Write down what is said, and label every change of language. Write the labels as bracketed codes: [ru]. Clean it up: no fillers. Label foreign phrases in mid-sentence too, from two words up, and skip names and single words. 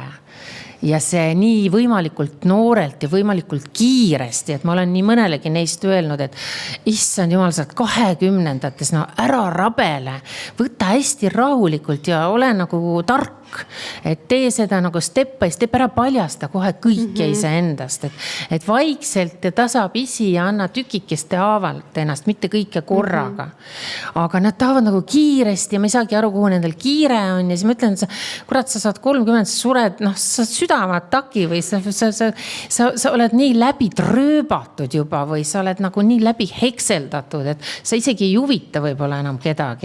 [et] Ja see nii võimalikult noorelt ja võimalikult kiiresti, et ma olen nii mõnelegi neist öelnud, et issand jumal, sa oled 20-ndates, ära rabele, võta hästi rahulikult ja ole nagu tark tark, et tee seda nagu [en] step by step, [et] ära paljasta kohe kõike iseendast, et vaikselt ja tasapisi ja anna tükikeste haavalt ennast, mitte kõike korraga. Aga nad tahavad nagu kiiresti ja ma ei saagi aru, kuhu nendel kiire on ja siis ma ütlen, et kurat, sa saad 30, sa sured, sa südameataki või sa oled nii läbi trööbatud juba või sa oled nagu nii läbi hekseldatud, et sa isegi ei huvita võib-olla enam kedagi.